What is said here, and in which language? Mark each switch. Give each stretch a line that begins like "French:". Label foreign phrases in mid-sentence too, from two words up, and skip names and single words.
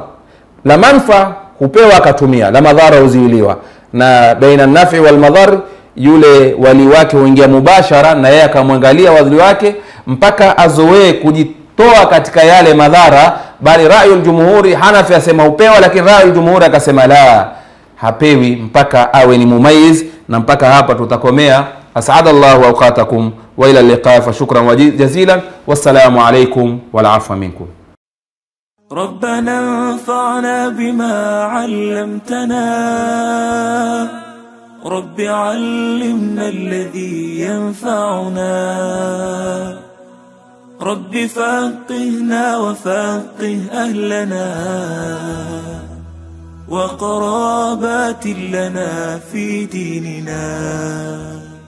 Arabic: لا منفعة
Swahili: hupewa akatumia, la madhara huziwiliwa, na
Arabic: بين النافع والمضار
Swahili: yule wali wake huingia mubashara, na yeye akamwangalia wali wake mpaka azoee kujitoa katika yale madhara. Bali
Arabic: رأي الجمهور,
Swahili: Hanafi asema hupewa, lakini
Arabic: رأي الجمهور
Swahili: akasema la, hapewi mpaka awe ni mumayiz. Na mpaka hapa tutakomea.
Arabic: أسعد الله أوقاتكم وإلى اللقاء، فشكرا وجزيلا، والسلام عليكم والعفو منكم. ربنا انفعنا بما علمتنا، رب علمنا الذي ينفعنا، رب فقهنا وفقه أهلنا وقرابات لنا في ديننا.